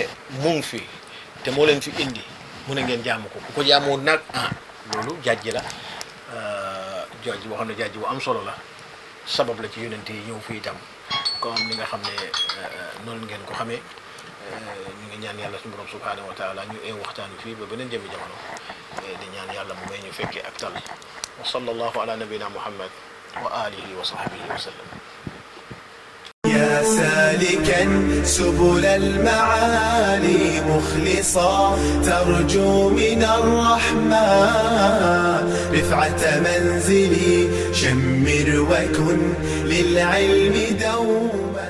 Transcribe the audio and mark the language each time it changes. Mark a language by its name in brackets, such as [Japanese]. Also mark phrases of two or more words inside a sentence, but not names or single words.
[Wolof] mu ngi fi te moo leen fi indi mu ne ngeen jaamu ko ku ko jaamuut nag loolu jàjji la jàjji boo xam ne jàjji bu am solo la sabab la ci yonent yi ñëw fii itam comme ni nga xam ne noonu ngeen ko xamee ñu ngi ñaan yàlla suñu borom [Arabic] سبحانه وتعالى [Wolof] ñu waxtaan fii ba beneen jëmi jamono di ñaan yàlla mu may ñu fekkee ak tal [Arabic] وصلى الله على نبينا محمد وعلى آله وصحبه وسلم يا سالكا سبل المعالي مخلصا ترجو من الرحمن رفعة منزلي شمر وكن للعلم دوما